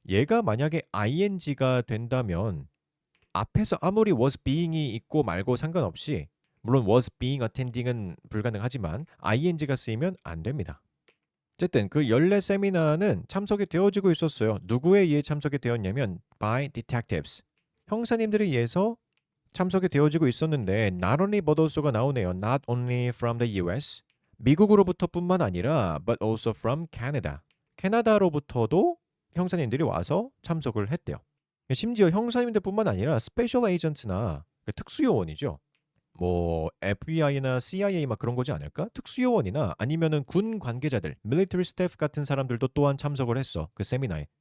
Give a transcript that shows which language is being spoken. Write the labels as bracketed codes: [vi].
[ko] 얘가 만약에 ing가 된다면 앞에서 아무리 was being이 있고 말고 상관없이 물론 was being attending은 불가능하지만 ing가 쓰이면 안 됩니다. 어쨌든 그 연례 세미나는 참석이 되어지고 있었어요. 누구에 의해 참석이 되었냐면 [en] by detectives. [ko] 형사님들에 의해서 참석이 되어지고 있었는데 not only but also가 나오네요. [en] Not only from the US. [ko] 미국으로부터뿐만 아니라 [en] but also from Canada. [ko] 캐나다로부터도 형사님들이 와서 참석을 했대요. 심지어 형사님들뿐만 아니라 스페셜 에이전트나 특수요원이죠. 뭐 FBI나 CIA 막 그런 거지 않을까? 특수요원이나 아니면은 군 관계자들, 밀리터리 스태프 같은 사람들도 또한 참석을 했어. 그 세미나에.